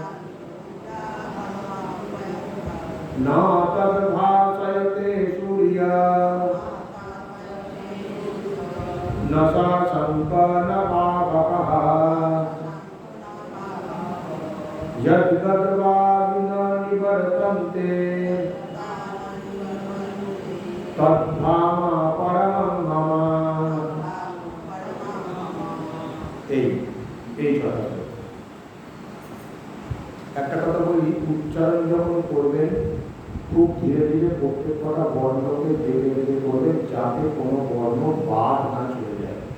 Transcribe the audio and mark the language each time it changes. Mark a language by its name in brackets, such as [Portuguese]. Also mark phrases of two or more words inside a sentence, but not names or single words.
[Sanskrit] न तद्भासयते सूर्यः न शशाङ्को न पावकः। यद्गत्वा न निवर्तन्ते तद्धाम परमं मम। [Bangla] এই কথা একটা কথা বলি, উচ্চারণ যখন করবেন খুব ধীরে ধীরে প্রত্যেকটা বর্ণকে ধীরে ধীরে করে যাতে কোনো বর্ণ বাদ না চলে যায়।